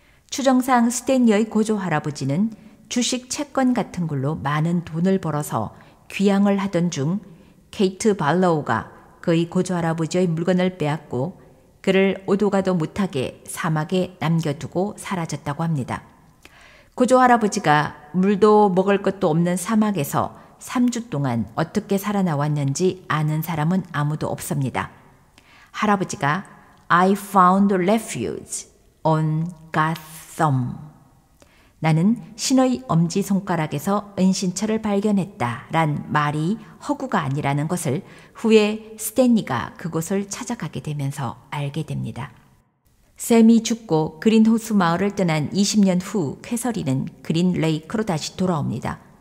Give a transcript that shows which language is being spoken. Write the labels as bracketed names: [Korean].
[Korean] 추정상 스탠리의 고조 할아버지는 주식 채권 같은 걸로 많은 돈을 벌어서 귀향을 하던 중 케이트 발로우가 그의 고조 할아버지의 물건을 빼앗고 그를 오도가도 못하게 사막에 남겨두고 사라졌다고 합니다. 고조 할아버지가 물도 먹을 것도 없는 사막에서 3주 동안 어떻게 살아나왔는지 아는 사람은 아무도 없습니다. 할아버지가 [English] I found refuge on God's thumb. [Korean] 나는 신의 엄지손가락에서 은신처를 발견했다 란 말이 허구가 아니라는 것을 후에 스탠리가 그곳을 찾아가게 되면서 알게 됩니다. 샘이 죽고 그린호수 마을을 떠난 20년 후 캐서린은 그린 레이크로 다시 돌아옵니다.